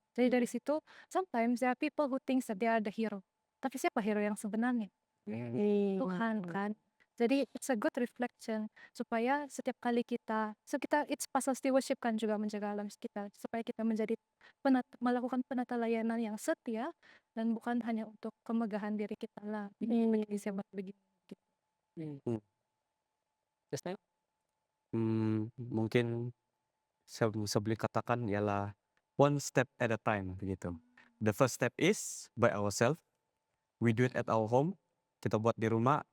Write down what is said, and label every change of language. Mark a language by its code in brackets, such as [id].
[ms] Jadi dari situ [en] sometimes there are people who thinks that they are the hero. [ms] Tapi siapa hero yang sebenarnya? Tuhan kan. Jadi [en] it's a good reflection [ms] supaya setiap kali it's pasal stewardship kan juga menjaga alam sekitar, supaya kita menjadi melakukan penata layanan yang setia dan bukan hanya untuk kemegahan diri kita lah. Menjadi sebat begitu. [en] Just now? [ms] Mungkin saya boleh katakan ialah [en] one step at a time [ms] begitu. [en] The first step is by ourselves. We do it at our home. [ms] Kita buat di rumah.